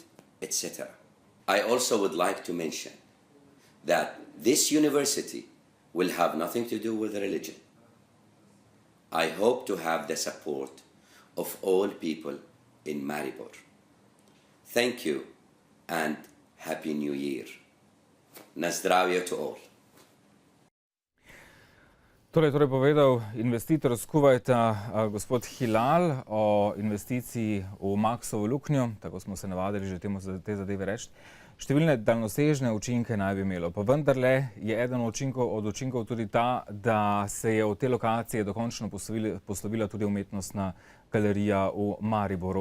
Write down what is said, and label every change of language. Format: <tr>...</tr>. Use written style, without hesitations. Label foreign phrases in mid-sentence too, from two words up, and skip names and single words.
<en>I also would like to mention that this university will have nothing to do with religion. I hope to have the support of all people in Maribor. Thank you and Happy New Year.</en> <sl>Na zdravje</sl> <en>to all.</en> <sl>Torej povedal investitor z Kuvajta, gospod Hilal, o investiciji v Maxovo luknjo, tako smo se navadili že te zadeve reči. Številne daljnosežne učinke naj bi imelo, pa vendarle je eden od učinkov tudi ta, da se je od te lokacije dokončno poslovila tudi umetnostna galerija v Mariboru.</sl>